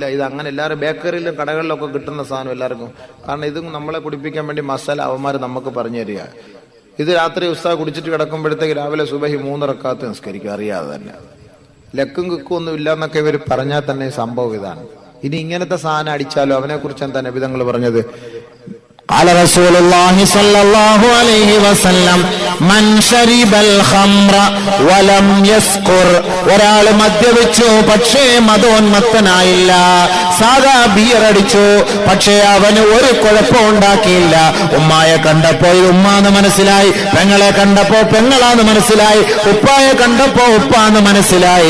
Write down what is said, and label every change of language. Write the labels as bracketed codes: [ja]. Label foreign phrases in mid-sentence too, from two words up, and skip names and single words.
[ml] ഇത് അങ്ങനെ എല്ലാവരും ബേക്കറിയിലും കടകളിലൊക്കെ കിട്ടുന്ന സാധനം എല്ലാവർക്കും. കാരണം ഇത് നമ്മളെ കുടിപ്പിക്കാൻ വേണ്ടി മസാല അവന്മാര് നമുക്ക് പറഞ്ഞു തരിക. ഇത് രാത്രി ഉസ്താദ് കുടിച്ചിട്ട് കിടക്കുമ്പോഴത്തേക്ക് രാവിലെ സുബഹി 3 റക്അത്ത് നിസ്കരിക്കും, അറിയാതെ തന്നെ. ലക്കും കിക്കും ഒന്നും ഇല്ലാന്നൊക്കെ ഇവർ പറഞ്ഞാൽ തന്നെ സംഭവം ഇതാണ്. ഇനി ഇങ്ങനത്തെ സാധനം അടിച്ചാലോ? അവനെ കുറിച്ച് എന്താ നബി തങ്ങൾ പറഞ്ഞത്? [ar] قال رسول الله صلى الله عليه وسلم من شرب الخمر ولم يسكر. [ml] ഒരാൾ മദ്യപിച്ചു പക്ഷേ മദോന്മത്തനായില്ല. സാധാ ബിയർ അടിച്ചു പക്ഷേ അവന് ഒരു കുഴപ്പം ഉണ്ടാക്കിയില്ല. ഉമ്മായെ കണ്ടപ്പോ ഉമ്മാന്ന് മനസ്സിലായി, പെങ്ങളെ കണ്ടപ്പോ പെങ്ങളാന്ന് മനസ്സിലായി, ഉപ്പായെ കണ്ടപ്പോ ഉപ്പാന്ന് മനസ്സിലായി.